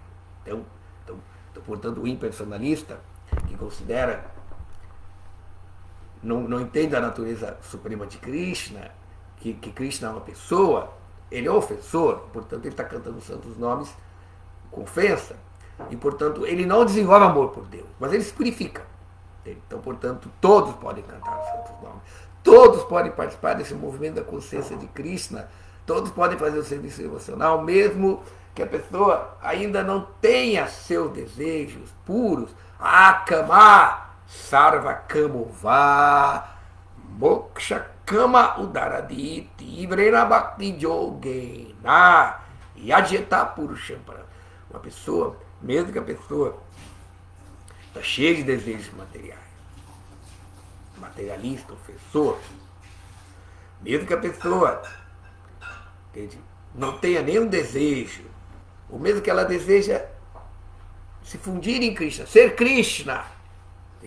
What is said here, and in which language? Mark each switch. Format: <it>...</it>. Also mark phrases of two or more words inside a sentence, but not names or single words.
<pt>Então, portanto, o impersonalista, que considera, não entende a natureza suprema de Krishna, que Krishna é uma pessoa, ele é ofensor, portanto, ele está cantando os santos nomes com ofensa, e, portanto, ele não desenvolve amor por Deus, mas ele se purifica. Então, portanto, todos podem cantar os santos nomes, todos podem participar desse movimento da consciência de Krishna, todos podem fazer o serviço devocional, mesmo que a pessoa ainda não tenha seus desejos puros.</pt> <sa>Akama sarva kamova moksha kama udaradi tivrena bhakti yogena yajeta purusham.</sa> <pt>Uma pessoa, mesmo que a pessoa está cheia de desejos materiais, materialista, ofensor, mesmo que a pessoa, entende, não tenha nenhum desejo, ou mesmo que ela deseja se fundir em Krishna, ser Krishna, entende?</pt>